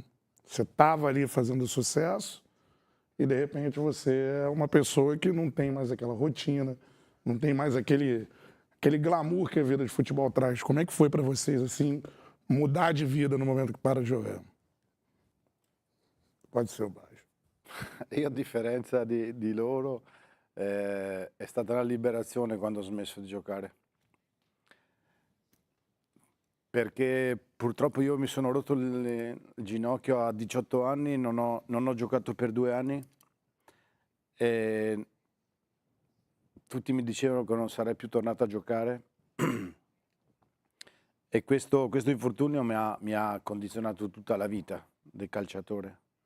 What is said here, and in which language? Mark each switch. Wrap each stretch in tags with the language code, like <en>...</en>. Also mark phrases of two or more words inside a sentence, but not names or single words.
<pt>Você estava ali fazendo sucesso e, de repente, você é uma pessoa que não tem mais aquela rotina, não tem mais aquele glamour que a vida de futebol traz. Como é que foi para vocês, assim, mudar de vida no momento que para de jogar? Pode ser o Baggio.</pt> <it>Io, a differenza di loro, è stata la liberazione quando ho smesso di giocare. Perché purtroppo io mi sono rotto il ginocchio a 18 anni, non ho giocato per 2 anni e tutti mi dicevano che non sarei più tornato a giocare e questo infortunio mi ha condizionato tutta la vita del calciatore.</it>